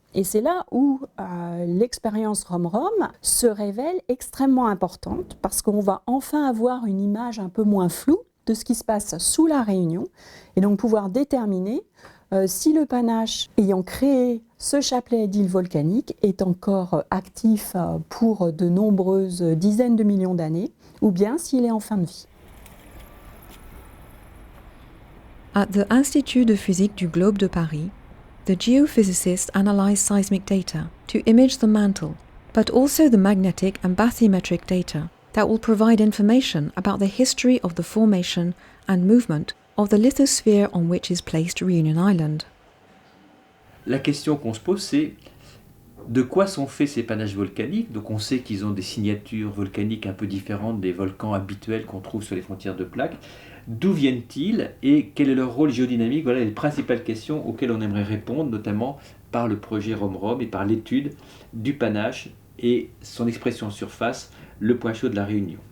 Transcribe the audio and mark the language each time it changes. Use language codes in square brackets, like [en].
[fr] Et c'est là où l'expérience ROM-ROM se révèle extrêmement importante, parce qu'on va enfin avoir une image un peu moins floue de ce qui se passe sous la Réunion, et donc pouvoir déterminer si le panache ayant créé ce chapelet d'îles volcaniques est encore actif pour de nombreuses dizaines de millions d'années, ou bien s'il est en fin de vie. [en] At the Institut de physique du Globe de Paris, the geophysicists analyze seismic data to image the mantle, but also the magnetic and bathymetric data that will provide information about the history of the formation and movement of the lithosphere on which is placed Réunion Island. [fr] La question qu'on se pose, c'est de quoi sont faits ces panaches volcaniques? Donc on sait qu'ils ont des signatures volcaniques un peu différentes des volcans habituels qu'on trouve sur les frontières de plaques. D'où viennent-ils et quel est leur rôle géodynamique? Voilà les principales questions auxquelles on aimerait répondre, notamment par le projet ROM-ROM et par l'étude du panache et son expression en surface, le point chaud de la Réunion.